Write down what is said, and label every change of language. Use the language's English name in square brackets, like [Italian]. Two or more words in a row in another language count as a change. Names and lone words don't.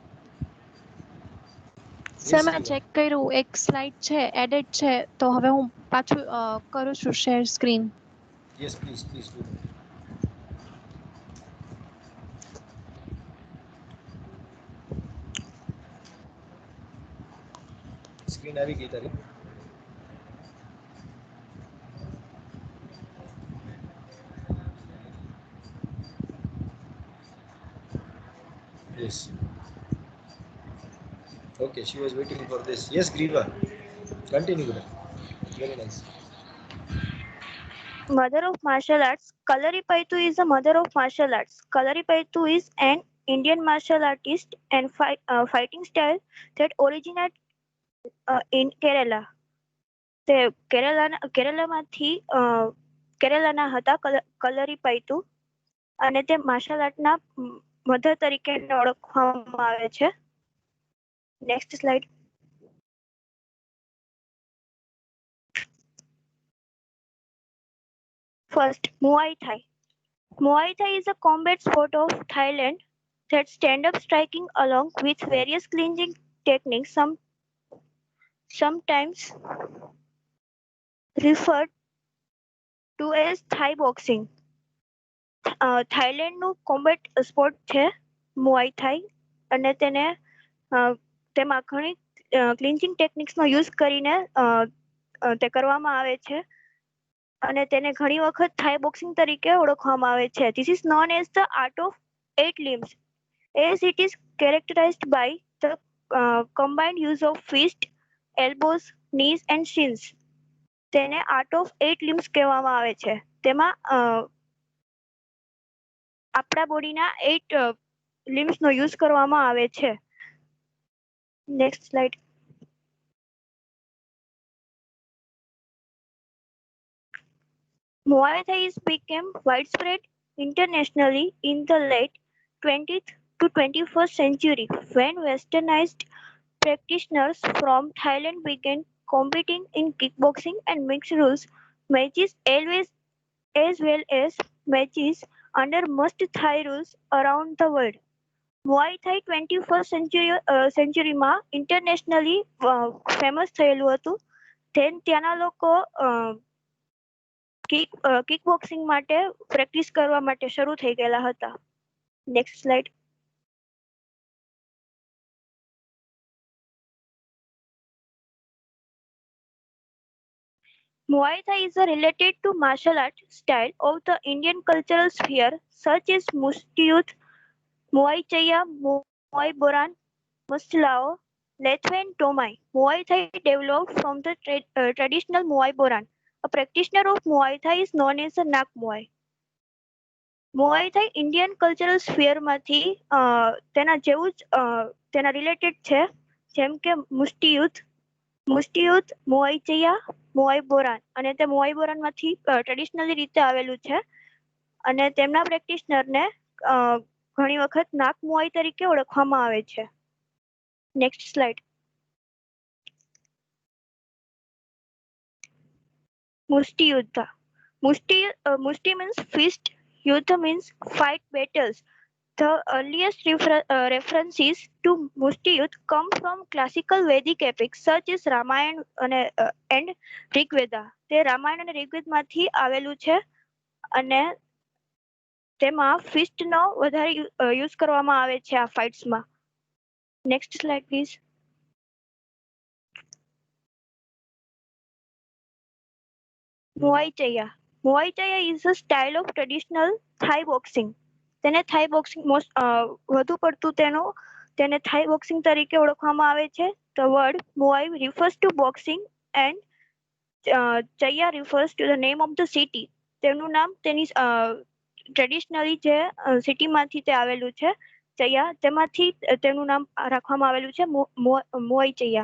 [Gujarati] સર મેં ચેક કર્યું, એક સ્લાઇડ છે એડિટ છે, તો હવે હું પાછું કરું છું [English] share screen. Yes please do. [Gujarati] સ્ક્રીન આવી ગઈ તારી? [English] Yes. Okay, she was waiting for this. Yes, Griva. Continue. Very nice. Mother of martial arts. Kalaripayattu is a mother of martial arts. Kalaripayattu is an Indian martial artist and fighting style that originated in Kerala. [Gujarati] તે કેરલાના હતા કલરીપયતુ, અને તે [English] martial artના [Gujarati] મધર તરીકે ઓળખવામાં આવે છે. [English] Next slide. First, Muay Thai. Muay Thai is a combat sport of Thailand that stand-up striking along with various clinching techniques, sometimes referred to as Thai boxing. [Gujarati] થાઈલેન્ડનું [English] combat sport [Gujarati] છે મુઆઈ થાઈ, અને તેમાં ઘણી [English] clinching techniquesનો [Gujarati] યુઝ કરીને તે કરવામાં આવે છે, અને તેને ઘણી વખત થાઈ બોક્સિંગ તરીકે ઓળખવામાં આવે છે. [English] This is known as the art of 8 limbs, as it is characterized by the combined use of fists, elbows, knees and shins. [Gujarati] તેને [English] art of 8 limbs [Gujarati] કહેવામાં આવે છે. તેમાં આપણા બોડીના 8 limbsનો યુઝ કરવામાં આવે છે. [English] Next slide. Muay Thai became widespread internationally in the late 20th to 21st century when westernized practitioners from Thailand began competing in kickboxing and mixed rules matches, as well as matches under must Thai rules around the world. [Gujarati] Muay Thai 21st century માં [English] internationally famous [Gujarati] થયેલું હતું. ત્યાંના લોકો [English] kick boxing [Gujarati] માટે પ્રેક્ટિસ કરવા માટે શરૂ થઈ ગયેલા હતા. [English] Next slide. Muay Thai is related to martial art style of the Indian cultural sphere such as Muay Muay Chaya, Muay Boran, Muslao, Lethe and Tomai. Muay Thai developed from the traditional Muay Boran. A practitioner of Muay Thai is known as a Nak Muay. [Gujarati] Muay Thai [English] Indian cultural sphere [Gujarati] માંથી તેના જેવું જ તેના રિલેટેડ છે, જેમ કે મુષ્ટિયુદ્ધ, મુઆઈ ચયા, મુઆઈ બોરાન, અને તે મુઆઈ બોરાન માંથી ટ્રેડિશનલી રીતે આવેલું છે, અને તેમના પ્રેક્ટિશનરને ઘણી વખત નાક મુઆઈ તરીકે ઓળખવામાં આવે છે. [English] Next slide. મુષ્ટિયુદ્ધ. Mushti means fist, Yuddha means fight battles. The earliest references to Mushti Yuddha come from classical Vedic epics such as Ramayana and Rigveda. [Gujarati] તે રામાયણ અને ઋગ્વેદમાંથી આવેલું છે, અને તેમાં ફિસ્ટનો વધારે યુઝ કરવામાં આવે છે આ ફાઇટ્સમાં. [English] Next slide please. Muay Thai. Muay Thai is a style of traditional Thai boxing. [Gujarati] તેને થાઈ બોક્સિંગ વધુ પડતું તેને થાઈ બોક્સિંગ તરીકે ઓળખવામાં આવે છે. [English] The word Muay refers to boxing and Chaya refers to the name of the city. [Gujarati] તેનું નામ તેની ટ્રેડિશનલી જે સિટીમાંથી તે આવેલું છે ચયા, તેમાંથી તેનું નામ રાખવામાં આવેલું છે મુઆઈ ચયા.